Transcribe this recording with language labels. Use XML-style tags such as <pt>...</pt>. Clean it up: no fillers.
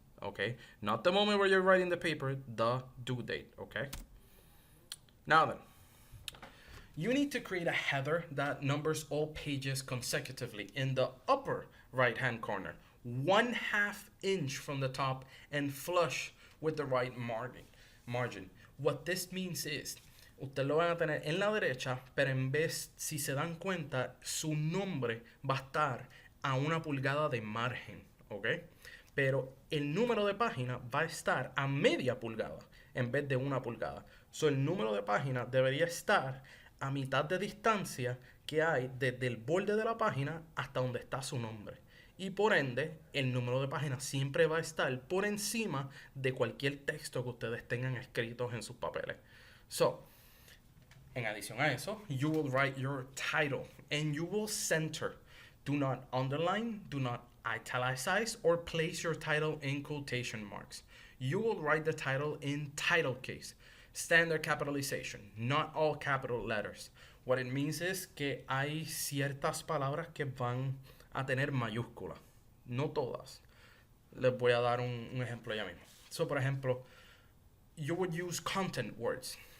<en>Okay, not the moment where you're writing the paper, the due date. Okay. Now then, you need to create a header that numbers all pages consecutively in the upper right hand corner, 1/2 inch from the top and flush with the right margin. What this means is,</en> <es>usted lo van a tener en la derecha, pero en vez, si se dan cuenta, su nombre va a estar a 1 pulgada de margen, ¿ok? Pero el número de página va a estar a media pulgada en vez de 1 pulgada. So, el número de página debería estar a mitad de distancia que hay desde el borde de la página hasta donde está su nombre. Y por ende, el número de página siempre va a estar por encima de cualquier texto que ustedes tengan escritos en sus papeles.</es> <en>So,</en> <es>en adición a eso,</es> <en>you will write your title and you will center. Do not underline, do not italicize, or place your title in quotation marks. You will write the title in title case. Standard capitalization, not all capital letters. What it means is</en> <es>que hay ciertas palabras que van a tener mayúsculas. No todas. Les voy a dar un ejemplo ya mismo. So, por ejemplo,</es> <en>you would use content words.</en>